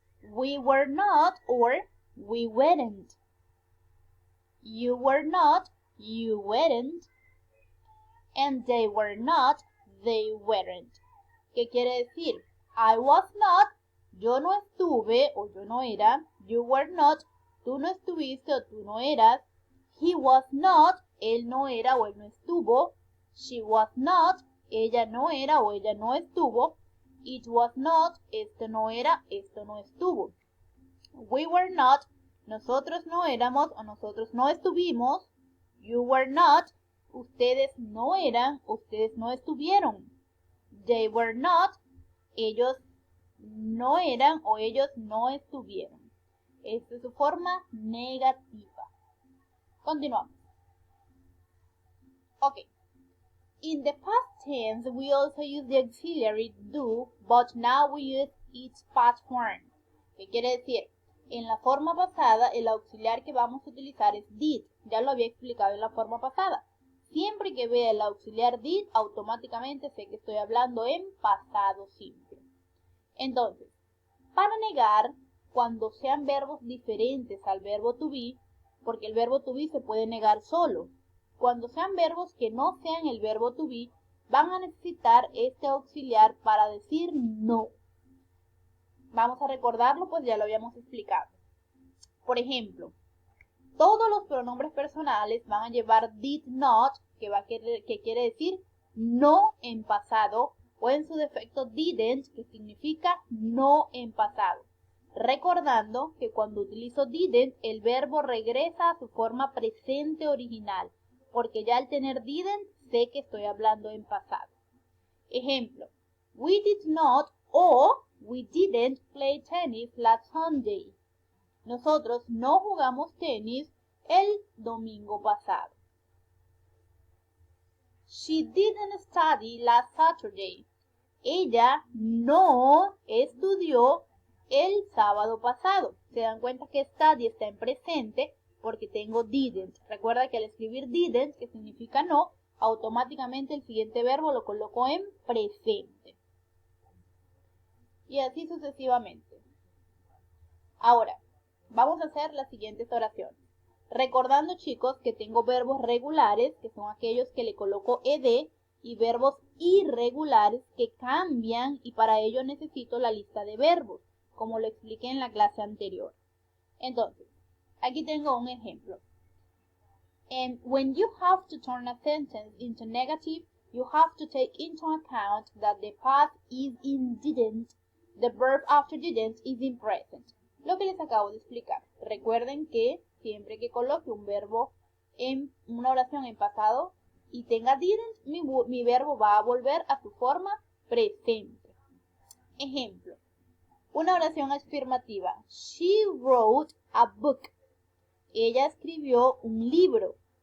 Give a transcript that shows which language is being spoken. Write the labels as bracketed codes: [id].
[en] We were not or we weren't. You were not, you weren't. And they were not, they weren't. [es] ¿Qué quiere decir? [en] I was not, [es] yo no estuve o yo no era. [en] You were not, [es] tú no estuviste o tú no eras. [en] He was not, [es] él no era o él no estuvo. [en] She was not, [es] ella no era o ella no estuvo. [en] It was not, [es] esto no era, esto no estuvo. [en] We were not, [es] nosotros no éramos o nosotros no estuvimos. [en] You were not, [es] ustedes no eran, ustedes no estuvieron. [en] They were not, [es] ellos no eran o ellos no estuvieron. Esta es su forma negativa. Continuamos. [en] Okay. In the past tense, we also use the auxiliary do, but now we use its past form. [es] ¿Qué quiere decir? En la forma pasada, el auxiliar que vamos a utilizar es did. Ya lo había explicado en la forma pasada. Siempre que vea el auxiliar did, automáticamente sé que estoy hablando en pasado simple. Entonces, para negar, cuando sean verbos diferentes al verbo to be, porque el verbo to be se puede negar solo. Cuando sean verbos que no sean el verbo to be, van a necesitar este auxiliar para decir no. Vamos a recordarlo, pues ya lo habíamos explicado. Por ejemplo, todos los pronombres personales van a llevar did not, que quiere decir no en pasado, o en su defecto didn't, que significa no en pasado. Recordando que cuando utilizo didn't, el verbo regresa a su forma presente original, porque ya al tener didn't, sé que estoy hablando en pasado. [en] Ejemplo, we did not o we didn't play tennis last Sunday. [es] Nosotros no jugamos tenis el domingo pasado. [en] She didn't study last Saturday. [es] Ella no estudió el sábado pasado. Se dan cuenta que study está en presente porque tengo didn't. Recuerda que al escribir didn't, que significa no, automáticamente el siguiente verbo lo coloco en presente. Y así sucesivamente. Ahora, vamos a hacer las siguientes oraciones. Recordando, chicos, que tengo verbos regulares, que son aquellos que le coloco ed, y verbos irregulares que cambian, y para ello necesito la lista de verbos, como lo expliqué en la clase anterior. Entonces, aquí tengo un ejemplo. [en] And when you have to turn a sentence into negative, you have to take into account that the past is in didn't, the verb after didn't is in present. [es] Lo que les acabo de explicar. Recuerden que siempre que coloque un verbo en una oración en pasado y tenga didn't, mi verbo va a volver a su forma presente. Ejemplo, una oración afirmativa. [en] She wrote a book. [es] Ella escribió un libro.